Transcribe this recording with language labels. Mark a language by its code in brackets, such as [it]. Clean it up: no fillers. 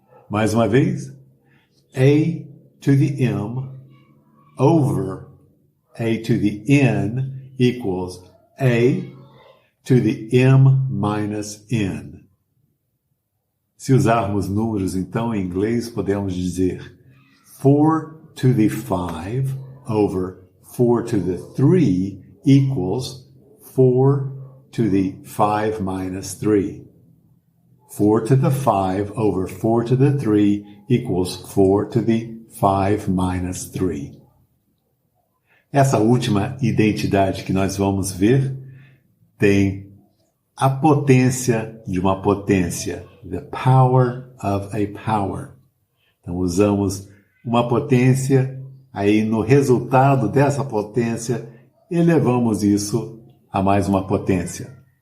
[pt] Mais uma vez, [en] A to the M over A to the N equals A to the M minus N. [pt] Se usarmos números, então, em inglês, podemos dizer [en] 4 to the 5 over 4 to the 3 equals 4 to the 5 minus 3. 4 to the 5 over 4 to the 3 equals 4 to the 5 minus 3. [pt] Essa última identidade que nós vamos ver tem a potência de uma potência. [en] The power of a power. [pt] Então usamos uma potência, aí no resultado dessa potência, elevamos isso a mais uma potência.